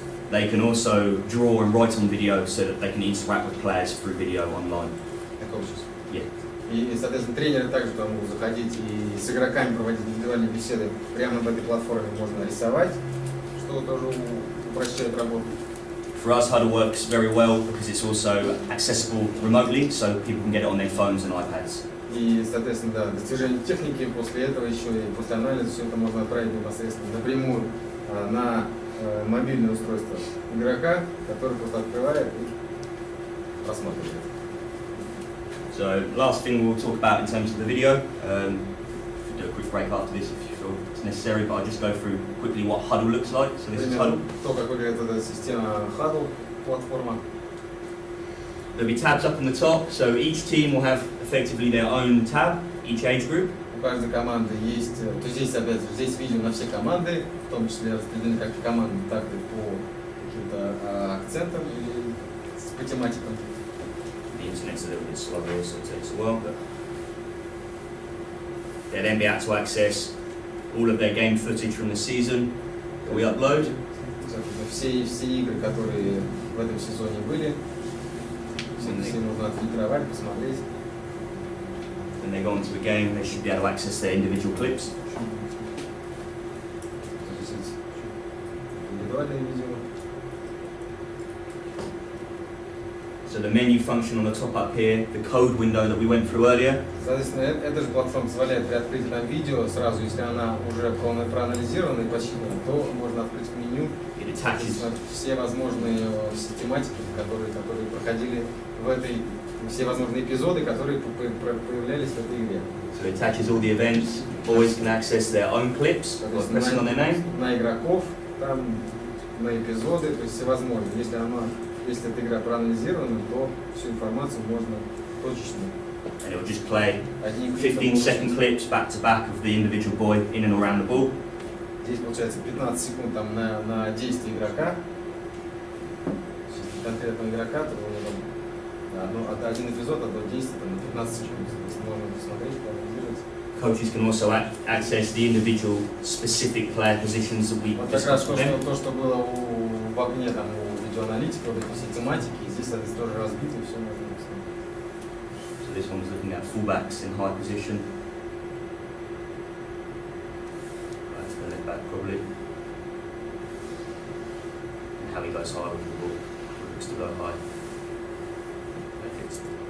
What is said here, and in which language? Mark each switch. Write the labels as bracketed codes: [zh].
[en] They can also draw and write on video so that they can interact with players through video online. [ru] Такого сейчас. [en] Yeah. [ru] И, соответственно, тренеры также туда могут заходить и с игроками проводить индивидуальные беседы. Прямо на этой платформе можно рисовать, что тоже упрощает работу. [en] For us, Huddle works very well because it's also accessible remotely, so people can get it on their phones and iPads. [ru] И, соответственно, да, достижение техники, после этого еще и после анализа все это можно отправить непосредственно напрямую на мобильное устройство игрока, который просто открывает и просматривает. [en] So, last thing we'll talk about in terms of the video. Do a quick break after this if you feel it's necessary, but I'll just go through quickly what Huddle looks like. So this is Huddle. [ru] То, как выглядит эта система Huddle, платформа. [en] There'll be tabs up on the top, so each team will have effectively their own tab, each age group. [ru] У каждой команды есть, то здесь опять же, здесь видео на все команды, в том числе распределены как команды, так и по каким-то акцентам или по тематикам. [en] The internet's a little bit slow here, so it takes a while, but they'll then be able to access all of their game footage from the season that we upload. [ru] Все игры, которые в этом сезоне были, все можно отфильтровать, посмотреть. [en] When they go onto a game, they should be able to access their individual clips. [ru] Индивидуальные видео. [en] So the menu function on the top up here, the code window that we went through earlier, [ru] Соответственно, эта же платформа позволяет при открытии там видео сразу, если она уже проанализирована и посчитана, то можно открыть меню. [en] it attaches. [ru] Все возможные систематики, которые проходили в этой, все возможные эпизоды, которые появлялись в этой игре. [en] So it attaches all the events. Boys can access their own clips by pressing on their name. [ru] На игроков, там, на эпизоды, то есть всевозможно. Если эта игра проанализирована, то всю информацию можно точечно. [en] And it will just play [ru] Одним кликом [en] 15-second clips back to back of the individual boy in and around the ball. [ru] Здесь получается 15 секунд там, на действие игрока. Если конкретного игрока, то один эпизод, одно действие там, на 15 секунд. То есть можно посмотреть, проанализировать. [en] Coaches can also access the individual specific player positions that we [ru] Вот как раз [en] discussed with them. [ru] то, что было в окне там, у видеоаналитика, вот эти все тематики, и здесь, соответственно, тоже разбито, все можно посмотреть. [en] So this one was looking at fullbacks in high position. That's the left back probably. And how he goes high with the ball. He looks to go high. Perfect.